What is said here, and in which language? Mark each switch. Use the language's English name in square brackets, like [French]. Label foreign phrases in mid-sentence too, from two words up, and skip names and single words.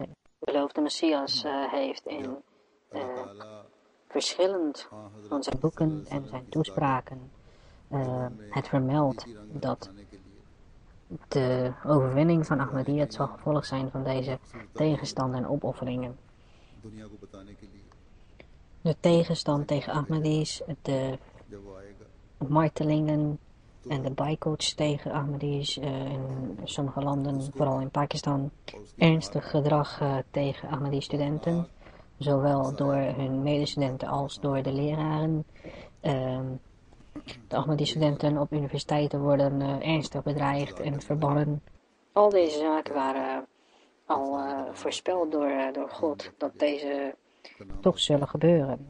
[Dutch] De beloofde Messias heeft in verschillend van zijn boeken en zijn toespraken het vermeld dat de overwinning van Ahmadiyyat zal gevolg zijn van deze tegenstand en opofferingen. [Urdu] دنیا کو بتانے کے لیے [Dutch] De tegenstand tegen Ahmadis, de [Urdu] جب وہ آئے گا [Dutch] martelingen en de boycotts tegen Ahmadis in sommige landen, vooral in Pakistan, [Urdu] اور اس کے [Dutch] ernstig gedrag tegen Ahmadi-studenten, zowel door hun medestudenten als door de leraren. De Ahmadi-studenten op universiteiten worden ernstig bedreigd en verbannen. Al deze zaken waren al voorspeld door God dat deze toch zullen gebeuren.